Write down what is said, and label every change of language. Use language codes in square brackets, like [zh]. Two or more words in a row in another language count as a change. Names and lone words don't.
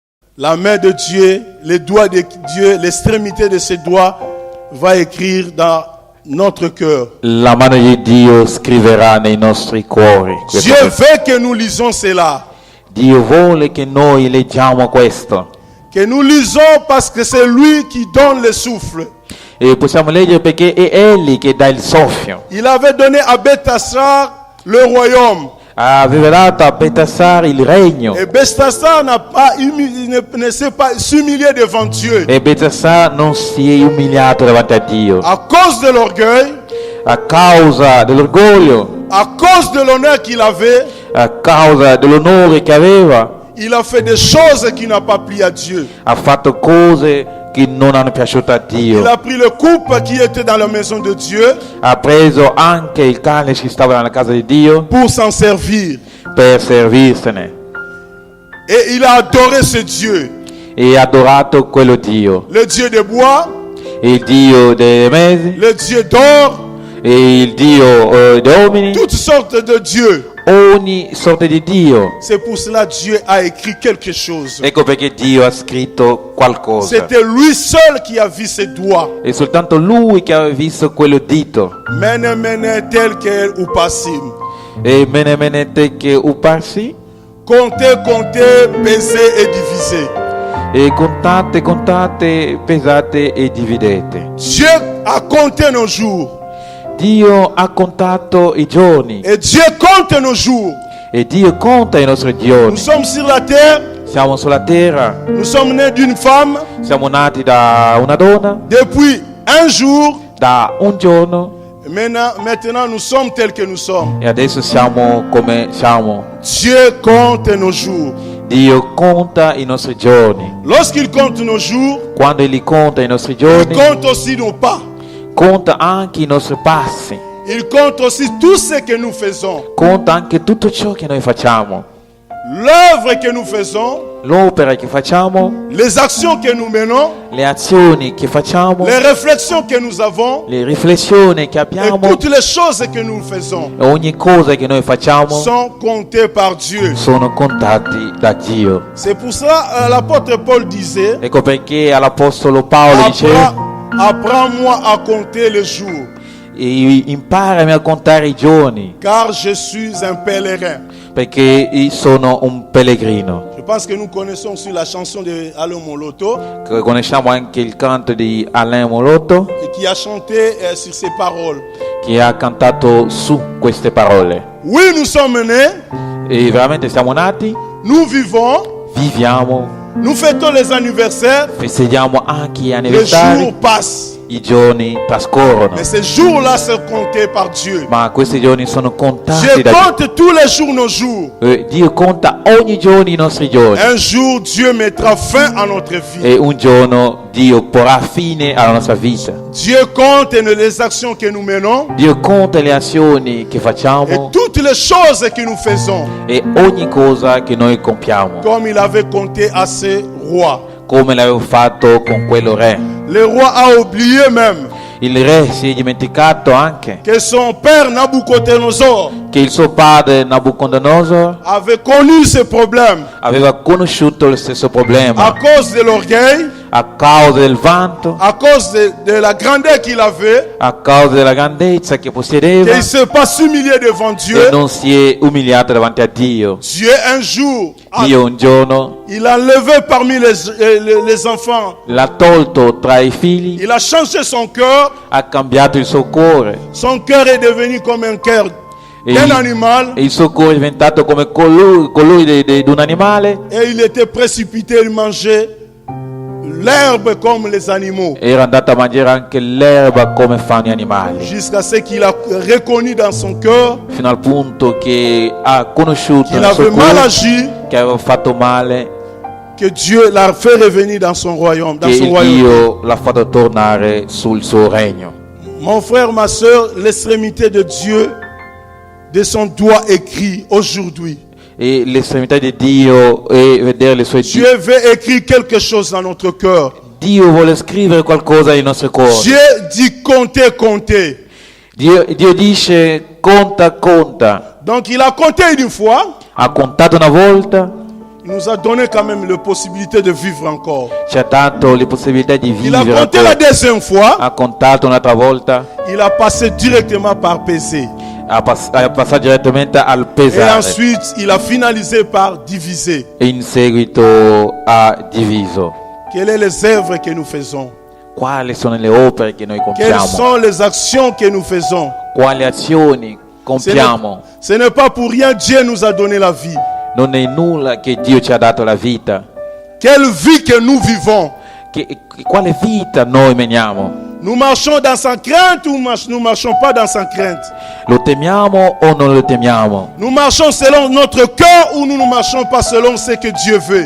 [fr] la main de Dieu, les doigts de Dieu, l'extrémité de ses doigts va écrire dans notre cœur. [it] La mano di Dio scriverà nei nostri cuori. [fr] Dieu veut que nous lisons cela. [it] Dio vuole che noi leggiamo questo. [fr] Que nous lisons parce que c'est lui qui donne le souffle. [it] E possiamo leggere perché è Egli che dà il soffio. [fr] Il avait donné à Beltasar le royaume. [it] Aveva dato a Beltasar il regno. [fr] Et Beltasar ne s'est pas s'humilier devant Dieu. [it] E Beltasar non si è umiliato davanti a Dio. [fr] À cause de l'orgueil, [it] A causa dell'orgoglio, [fr] à cause de l'honneur qu'il avait, [it] a causa dell'onore che aveva, [fr] il a fait des choses qui n'ont pas plu à Dieu. [it] ha fatto cose che non hanno piaciuto a Dio. [fr] Il a pris le couple qui était dans la maison de Dieu [it] Ha preso anche il cane che stava nella casa di Dio [fr] pour s'en servir. [it] per servirsene [fr] Et il a adoré ce Dieu. [it] e ha adorato quello Dio, [fr] Le Dieu des bois, [it] il Dio dei mesi [fr] le Dieu d'or, [it] e il Dio degli uomini, [fr] toutes sortes de dieux. [it] ogni sorta di Dio. [fr] C'est pour cela que Dieu a écrit quelque chose. [it] Ecco perché Dio ha scritto qualcosa. [fr] C'était lui seul qui a vu ses doigts. [it] È soltanto lui che aveva visto quello dito. Mene mene tel quel ou passim. E mene che uparsi. [fr] Comptez, comptez, pesez et divisez. [it] E contate, pesate e dividete. [fr] Dieu a compté nos jours. [it] Dio ha contato i giorni [fr] Et Dieu compte nos jours. [it] e Dio conta i nostri [fr] Nous [it] giorni. [fr] sommes sur la terre. [it] Siamo sulla terra, [fr] Nous sommes nés d'une femme. [it] siamo nati da una donna, [fr] Depuis un jour. [it] da un giorno [fr] Maintenant, nous sommes tels que nous sommes. [it] e adesso siamo come siamo. [fr] Dieu compte nos jours. [it] Dio conta i nostri giorni. [fr] Lorsqu'il compte nos jours, [it] Quando Egli conta i nostri [fr] il [it] giorni, [fr] compte aussi nos pas. [it] conta anche i nostri passi, [fr] Il compte aussi tout ce que nous faisons. [it] conta anche tutto ciò che noi facciamo, [fr] L'œuvre que nous faisons, [it] l'opera che facciamo, [fr] les actions que nous menons, [it] le azioni che facciamo, [fr] les réflexions que nous avons [it] le riflessioni che [fr] et [it] abbiamo [fr] toutes les choses que nous faisons [it] e ogni cosa che noi facciamo [fr] sont comptées par Dieu. [it] sono contati da Dio. [fr] C'est pour ça l'apôtre Paul disait, [it] Ecco perché all'Apostolo Paolo diceva: [fr] apprends-moi à compter les jours, [it] imparami a contare i giorni, [fr] car je suis un pèlerin. [it] perché sono un pellegrino. [fr] Je pense que nous connaissons aussi la chanson de Alain Moloto [it] Conosciamo anche il canto di Alain Molotto [fr] et qui a chanté sur ces paroles. [it] che ha cantato su queste parole. [fr] Oui, nous sommes nés, [it] E veramente siamo nati, [fr] nous vivons, [it] viviamo, [fr] nous fêtons les anniversaires, [it] festeggiamo anche gli [fr] les [it] anniversari, [fr] jours passent. [it] i giorni trascorrono, [fr] Mais ces jours-là sont comptés par Dieu. [it] ma questi giorni sono contati [fr] Dieu [it] da Dio. [fr] compte tous les jours nos jours. [it] Dio conta ogni giorno i nostri giorni [fr] Un jour, Dieu mettra fin à notre vie. [it] e un giorno Dio porrà fine alla nostra vita. [fr] Dieu compte les actions que nous menons [it] Dio conta le azioni che [fr] et [it] facciamo [fr] toutes les choses que nous faisons, [it] e ogni cosa che noi compiamo, [fr] comme il avait compté à ses rois. [it] come l'avevo fatto con quello re. [fr] Le roi a oublié même [it] Il re si è dimenticato anche [fr] que son père Nabucodonosor [it] che il suo padre Nabucodonosor [fr] avait connu ce problème [it] aveva conosciuto lo stesso [fr] à [it] problema [fr] cause de l'orgueil, [it] a causa del vanto, [fr] à cause de la grandeur qu'il avait, [it] a causa della grandezza che possedeva [fr] qu'il ne s'est pas humilié devant Dieu. [it] e non si è umiliato davanti a Dio. [fr] Dieu un jour, [it] Dio un giorno [fr] il a enlevé parmi les enfants. [it] l'ha tolto tra i figli, [fr] Il a changé son cœur. [it] ha cambiato il suo cuore [fr] Son cœur est devenu comme un cœur [it] e [fr] d'un animal. [it] il suo cuore è diventato come colui di un animale. [fr] Et il était précipité, il mangeait l'herbe comme les animaux. [it] Era andato a mangiare anche l'erba come fanno gli animali, [fr] Jusqu'à ce qu'il a reconnu dans son cœur [it] fino al punto che ha conosciuto [fr] qu'il [it] nel suo [fr] avait mal [it] cuore [fr] agi, [it] che aveva fatto male, [fr] que Dieu l'a fait revenir dans son royaume. Dans [it] che [fr] son royaume. [it] Dio l'ha fatto tornare sul suo regno. [fr] Mon frère, ma soeur, l'extrémité de Dieu, de son doigt écrit aujourd'hui. [it] E l'estremità di Dio è vedere le sue dita. [fr] Dieu veut écrire quelque chose dans notre cœur. [it] Dio vuole scrivere qualcosa nei nostri cuori. [fr] Dieu dit compter, compter. [it] Dio dice conta. [fr] Donc il a compté une fois, [it] Ha contato una volta, [fr] il nous a donné quand même la possibilité de vivre encore. [it] ci ha dato le possibilità di [fr] Il a [it] vivere [fr] compté la [it] ancora. [fr] deuxième fois, [it] Ha contato un'altra volta, [fr] il a passé directement par PC. [it] ha passato direttamente al [fr] Et [it] pesare [fr] ensuite, il a finalisé par diviser. [it] e in seguito ha diviso. [fr] Quelles sont les œuvres que nous faisons? [it] Quali sono le opere che noi [fr] Quelles [it] compiamo? [fr] sont les actions que nous faisons? [it] Quali azioni compiamo? [fr] Ce n'est pas pour rien Dieu nous a donné la vie. [it] Non è nulla che Dio ci ha dato la vita. [fr] Quelle vie que nous vivons? [it] Quale vita noi meniamo? [fr] Nous marchons dans sa crainte ou nous ne marchons pas dans sa crainte? [it] Lo temiamo o non lo temiamo? [fr] Nous marchons selon notre cœur ou nous ne marchons pas selon ce que Dieu veut?